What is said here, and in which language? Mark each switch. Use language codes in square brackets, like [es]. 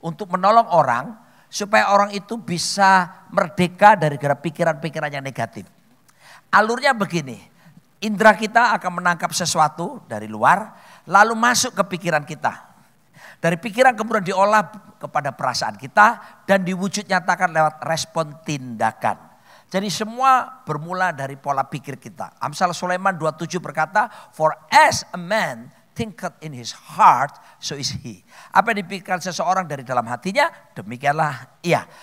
[id] Untuk menolong orang supaya orang itu bisa merdeka dari pikiran-pikiran yang negatif. Alurnya begini, Indra kita akan menangkap sesuatu dari luar, lalu masuk ke pikiran kita. Dari pikiran kemudian diolah kepada perasaan kita dan diwujud nyatakan lewat respon tindakan. Jadi semua bermula dari pola pikir kita. [en] Amsal Sulaiman 27 [id] berkata, [en] "For as a man thinketh in his heart, so is he." [id] Apa yang dipikirkan seseorang dari dalam hatinya, demikianlah ia.